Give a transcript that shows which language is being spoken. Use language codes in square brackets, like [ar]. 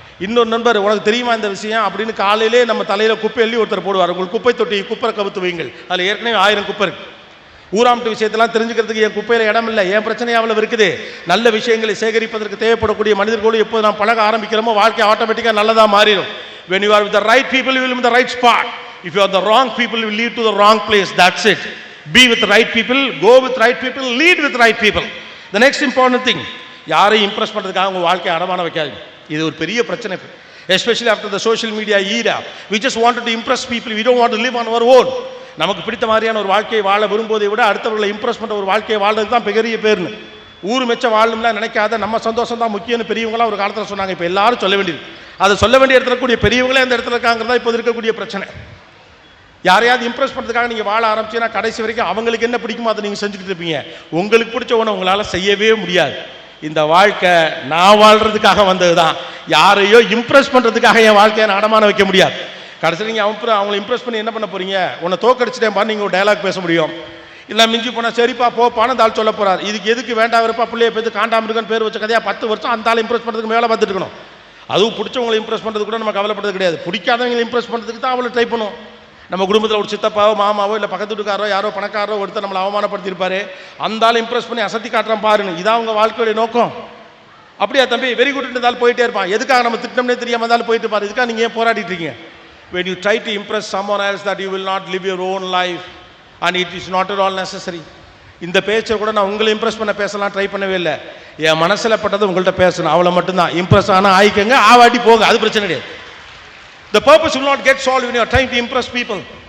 [ta] இன்னொரு நண்பர் உனக்கு தெரியுமா இந்த விஷயம் அப்படின்னு காலையிலே நம்ம தலையில் குப்பை எள்ளி ஒருத்தர் போடுவார். உங்களுக்கு குப்பை தொட்டி குப்பரை கவுத்து வைங்கள், அதில் ஏற்கனவே 1000 குப்பை இருக்குது. ஊராம்ட்டு விஷயத்தெல்லாம் தெரிஞ்சுக்கிறதுக்கு என் குப்பையில் இடம் இல்லை, என் பிரச்சனையாக அவ்வளவு இருக்குது. நல்ல விஷயங்களை சேகரிப்பதற்கு தேவைப்படக்கூடிய மனிதர்களோடு எப்போது நாம் பழக ஆரம்பிக்கிறோமோ வாழ்க்கை ஆட்டோமேட்டிக்காக நல்லதாக மாறிடும். [en] When you are with the right people, you will be in the right spot. If you are the wrong people, you will lead to the wrong place. That's it. Be with the right people, go with right people, lead with right people. The next important thing, [ta] யாரையும் Impress பண்ணுறதுக்காக உங்கள் வாழ்க்கையை அடமான வைக்காதீங்க. இது ஒரு பெரிய பிரச்சனை. [en] Especially after the social media era, we just wanted to impress people. We don't want to live on our own. [ta] நமக்கு பிடித்த மாதிரியான ஒரு வாழ்க்கையை வாழ விரும்புவதை விட அடுத்தவர்களை இம்ப்ரெஸ் பண்ணுற ஒரு வாழ்க்கையை வாழ்றது தான் பெரிய பேர்னு. ஊர் மெச்ச வாழணும்லாம் நினைக்காத, நம்ம சந்தோஷம் தான் முக்கியம்னு பெரியவங்களாம் ஒரு காலத்தில் சொன்னாங்க. இப்போ எல்லாரும் சொல்ல வேண்டியது, அதை சொல்ல வேண்டிய இடத்துல கூடிய பெரியவங்களே அந்த இடத்துல இருக்காங்கிறதா இப்போ இருக்கக்கூடிய பிரச்சனை. யாரையாவது இம்ப்ரெஸ் பண்ணுறதுக்காக நீங்கள் வாழ ஆரம்பிச்சீங்கன்னா கடைசி வரைக்கும் அவங்களுக்கு என்ன பிடிக்குமோ அதை நீங்கள் செஞ்சுக்கிட்டு இருப்பீங்க. உங்களுக்கு பிடிச்ச ஒன்று உங்களால் செய்யவே முடியாது. இந்த வாழ்க்கை நான் வாழ்கிறதுக்காக வந்தது தான். யாரையோ இம்ப்ரெஸ் பண்ணுறதுக்காக என் வாழ்க்கையை நான் அடமான வைக்க முடியாது. கடைசியில் நீங்கள் அவங்களை இம்ப்ரெஸ் பண்ணி என்ன பண்ண போகிறீங்க? உன்னை தோக்கடிச்சிட்டேன் பாரு, நீங்கள் ஒரு டைலாக் பேச முடியும். இல்லை மிஞ்சி போனால் சரிப்பா போப்பான்னு தாள் சொல்ல போகிறார். இதுக்கு எதுக்கு வேண்டாம் இருப்பா பிள்ளைய பேர் காண்டாமிருக்கன்னு பேர் வச்ச கதையாக 10 வருஷம் அந்த ஆள் இம்ப்ரெஸ் பண்ணுறதுக்கு மேலே பார்த்துட்டு இருக்கணும். அதுவும் பிடிச்சவங்களை இம்ப்ரெஸ் பண்ணுறது கூட நம்ம கவலைப்படுறது கிடையாது. பிடிக்காதவங்களை இம்ப்ரெஸ் பண்ணுறதுக்கு தான் அவளை ட்ரை பண்ணும். நம்ம குடும்பத்தில் ஒரு சித்தப்பாவோ மாமாவோ இல்லை பக்கத்து வீட்டுக்காரோ யாரோ பணக்காரோ ஒருத்தர் நம்மளை அவமானப்படுத்தியிருப்பாரு, அந்த ஆள் இம்ப்ரெஸ் பண்ணி அசத்தி காட்டுறான் பாருன்னு. இதான் அவங்க வாழ்க்கையுடைய நோக்கம். அப்படியா தம்பி, வெரி குட் இருந்தாலும் போயிட்டே இருப்பான். எதுக்காக நம்ம திட்டம்னே தெரியாம இருந்தாலும் போயிட்டு இருப்பாரு. இதுக்காக நீங்க ஏன் போராடிட்டு இருக்கீங்க? [en] When you try to impress someone else that you will not live your own life and it is not at all necessary. [ta] இந்த பேச்சை கூட நான் உங்களை இம்ப்ரெஸ் பண்ண பேசலாம் ட்ரை பண்ணவே இல்லை. என் மனசில் பட்டது உங்கள்கிட்ட பேசணும், அவ்வளோ மட்டும்தான். இம்ப்ரெஸ் ஆனால் ஆயிக்கங்க, ஆவாட்டி போங்க, அது பிரச்சனை கிடையாது. [en] The purpose will not get solved when you are trying to impress people.